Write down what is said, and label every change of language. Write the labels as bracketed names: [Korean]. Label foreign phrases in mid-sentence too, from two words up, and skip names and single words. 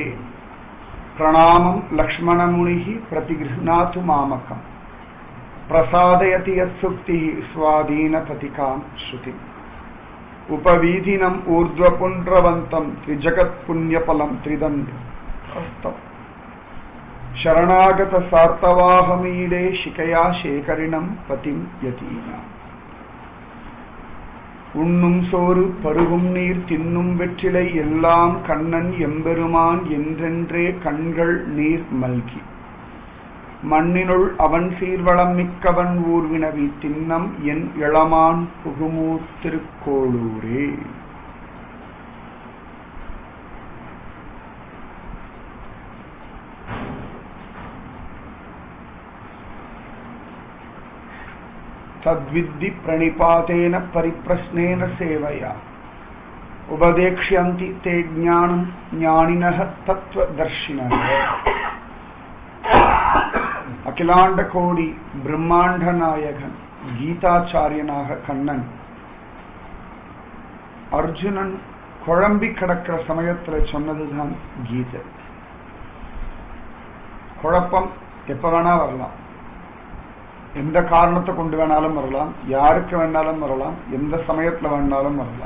[Sanskrit] प्रणामं लक्ष्मणमुनिः प्रतिगृह्णातु मामकम् प्रसाधयति यत्सूक्तिः स्वाधीन पतिकाम् श्रुतिम् उपवीतिनम् ऊर्ध्वपुण्ड्रवन्तम् त्रिजगत् पुण्यफलम् त्रिदण्ड हस्तम् शरणागत सार्तवाहमीडे शिकया शेखरिणं पतिं यतीनाम्. [Tamil] உண்ணும் சோறு பருகும் நீர் தின்னும் வெற்றிலை எல்லாம் கண்ணன் எம்பெருமான் என்றென்றே கண்கள் நீர் மல்கி மண்ணினுள் அவன் சீர்வளம் மிக்கவன் ஊர்வினவி தின்னம் என் இளமான் புகுமூர் திருக்கோளூரே. [Sanskrit] तद्विद्धि प्रणिपातेन परिप्रश्नेन सेवया उपदेक्ष्यन्ति ते ज्ञानं ज्ञानिनः तत्त्वदर्शिनः. [Tamil] அகிலாண்ட கோடி பிரம்மாண்ட நாயகன் கீதாச்சார்யனாக கண்ணன் அர்ஜுனன் குழம்பி கிடக்கிற சமயத்துல சொன்னதுதான் கீதை. குழப்பம் எப்ப வேணா வரலாம், எந்த காரணத்தை கொண்டு வேணாலும் வரலாம், யாருக்கு வேணாலும் வரலாம், எந்த சமயத்துல வேணாலும் வரலாம்.